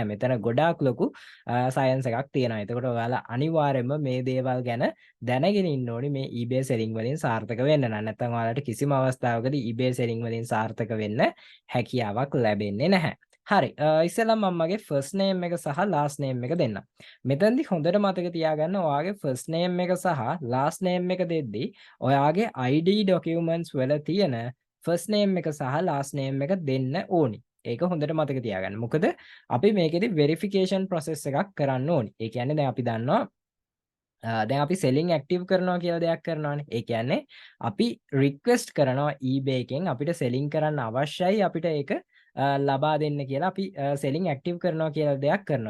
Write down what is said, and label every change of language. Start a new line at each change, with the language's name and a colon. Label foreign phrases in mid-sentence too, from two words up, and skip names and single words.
Sinhala: මෙතන ගොඩාක් ලොකු science එකක් තියෙනවා. එතකොට ඔයාලා අනිවාර්යයෙන්ම මේ දේවල් ගැන දැනගෙන ඉන්න ඕනි මේ eBay selling වලින් සාර්ථක වෙන්න. නැත්නම් ඔයාලට කිසිම අවස්ථාවකදී eBay selling වලින් සාර්ථක වෙන්න හැකියාවක් ලැබෙන්නේ නැහැ. හරි. ඉස්සෙල්ලා මම මගේ
English: first name
Sinhala: එක සහ
English: last name
Sinhala: එක දෙන්නම්. මෙතනදී හොඳට මතක තියාගන්න ඔයාගේ
English: first name
Sinhala: එක සහ
English: last name
Sinhala: එක දෙද්දී ඔයාගේ
English: ID documents
Sinhala: වල තියෙන
English: first name
Sinhala: එක සහ
English: last name
Sinhala: එක දෙන්න ඕනි. ඒක හොඳට මතක තියාගන්න. මොකද අපි මේකෙදි
English: verification process
Sinhala: එකක් කරන්න ඕනි. ඒ කියන්නේ දැන් අපි දන්නවා දැන් අපි
English: selling active
Sinhala: කරනවා කියලා දෙයක් කරනවානේ. ඒ කියන්නේ අපි request කරනවා eBay එකෙන් අපිට selling කරන්න අවශ්‍යයි අපිට ඒක ලබා දෙන්න කියලා අපි
English: selling active
Sinhala: කරනවා කියලා දෙයක් කරනවා.